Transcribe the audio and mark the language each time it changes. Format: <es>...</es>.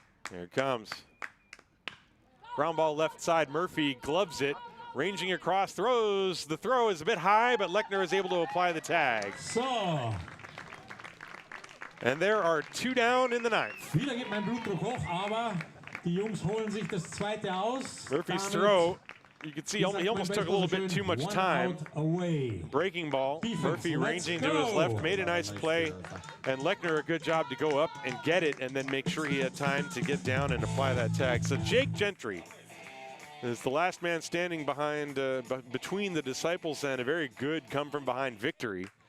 <en>Here it comes. Ground ball left side. Murphy gloves it, ranging across, throws. The throw is a bit high, but Lechner is able to apply the tag. So. And there are 2 down in the 9th.</en> <de>Wieder geht mein Blutdruck hoch, aber die Jungs holen sich das zweite aus.</de> <en>Murphy's throw, you can see he almost took a little bit too much time. Breaking ball, Murphy ranging to his left, made a nice play, and Lechner a good job to go up and get it and then make sure he had time to get down and apply that tag. So Jake Gentry is the last man standing behind, between the Disciples and a very good come-from-behind victory.</en>